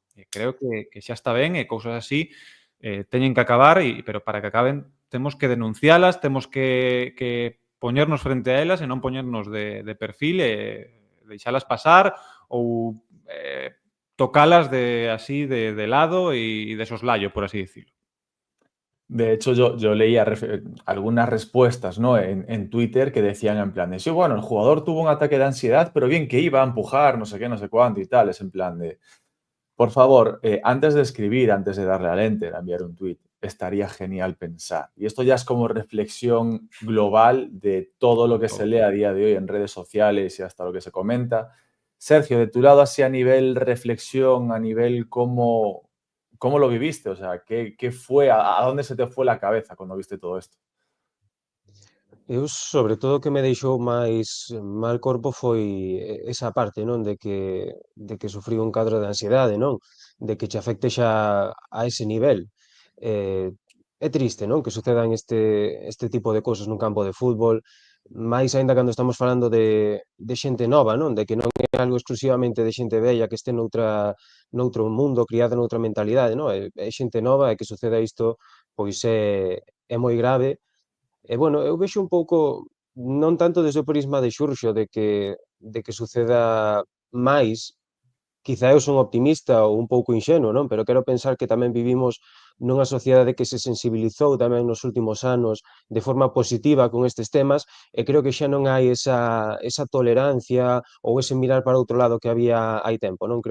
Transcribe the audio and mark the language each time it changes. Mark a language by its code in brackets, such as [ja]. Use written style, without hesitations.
[gl] E creo que xa está ben e cousas así teñen que acabar, pero para que acaben temos que denuncialas, temos que poñernos frente a elas e non poñernos de perfil e deixalas pasar ou tocalas de lado e de soslayo, [es] por así decirlo. De hecho, yo leía algunas respuestas, ¿no? en Twitter que decían en plan de, sí, bueno, el jugador tuvo un ataque de ansiedad, pero bien que iba a empujar, no sé qué, no sé cuánto y tal. Es en plan de, por favor, antes de escribir, antes de darle al enter, a enviar un tweet, estaría genial pensar. Y esto ya es como reflexión global de todo lo que se lee a día de hoy en redes sociales y hasta lo que se comenta. Sergio, de tu lado, así a nivel reflexión, a nivel cómo lo viviste, o sea, ¿qué fue, a dónde se te fue la cabeza cuando viste todo esto? [gl] Eu, sobre todo, o que me deixou máis mal corpo foi esa parte, non? De que sufrí un cadro de ansiedade, non? De que che afecte xa a ese nivel. É triste, non? Que sucedan este tipo de cousas nun campo de fútbol. máis aínda cando estamos falando de xente nova, non? De que non é algo exclusivamente de xente vella que este noutro mundo, criada noutra mentalidade, non? É xente nova e que suceda isto, pois é moi grave. E, bueno, eu vexo un pouco, non tanto desde o prisma de Xurxo, de que suceda máis. Quizá eu son optimista ou un pouco inxenuo, non? Pero quero pensar que tamén vivimos nunha sociedade que se sensibilizou tamén nos últimos anos de forma positiva con estes temas e creo que xa non hai esa tolerancia ou ese mirar para outro lado que había hai tempo, non?